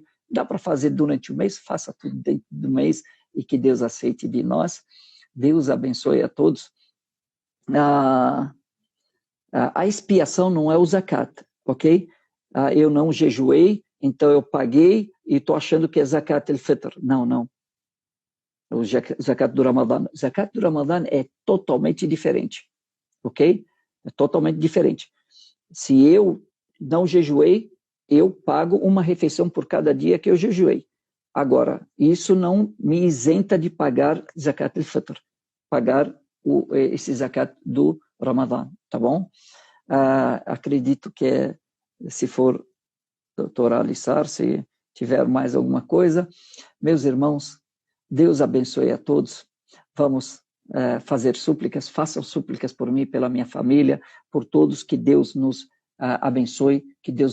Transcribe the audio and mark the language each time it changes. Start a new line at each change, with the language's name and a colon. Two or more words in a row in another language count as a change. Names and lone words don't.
Portuguese: Dá para fazer durante o mês, faça tudo dentro do mês, e que Deus aceite de nós. Deus abençoe a todos. A expiação não é o zakat, ok? Eu não jejuei, então eu paguei e estou achando que é
Arabic: زكاة الفطر.
Portuguese: Não. O zakat do Ramadã. O zakat do Ramadã é totalmente diferente, ok? É totalmente diferente. Se eu não jejuei, eu pago uma refeição por cada dia que eu jejuei. Agora, isso não me isenta de pagar
Arabic: زكاة الفطر,
Portuguese: pagar esse zakat do Ramadã, tá bom? Acredito que se for doutora Alissar, se tiver mais alguma coisa, meus irmãos, Deus abençoe a todos. Vamos fazer súplicas, façam súplicas por mim, pela minha família, por todos, que Deus nos abençoe, que Deus